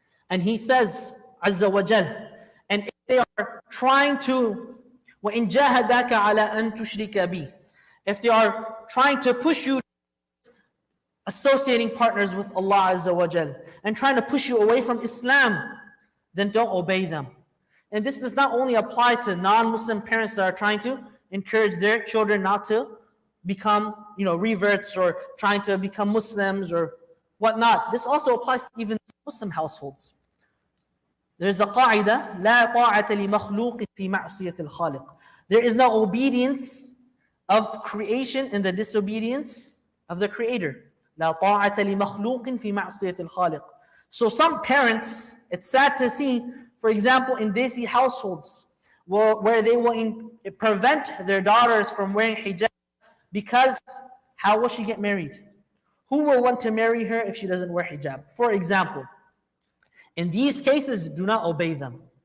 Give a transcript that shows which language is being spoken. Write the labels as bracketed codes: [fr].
[en] And He says, Azza wa Jal, and if they are trying to, [ar] وَإِن جَاهَدَاكَ عَلَىٰ أَن تُشْرِكَ بِي, [en] if they are trying to push you associating partners with Allah Azza wa Jal and trying to push you away from Islam, then don't obey them. And this does not only apply to non-Muslim parents that are trying to encourage their children not to become, reverts or trying to become Muslims or whatnot. This also applies to even Muslim households. There's a qaida, [ar] لا طاعة لمخلوق في معصية الخالق. [en] There is no obedience of creation in the disobedience of the Creator. [ar] لا طاعة لمخلوق في معصية الخالق. [en] So some parents, it's sad to see, for example, in Desi households, where they will prevent their daughters from wearing hijab because how will she get married? Who will want to marry her if she doesn't wear hijab? For example, in these cases, do not obey them.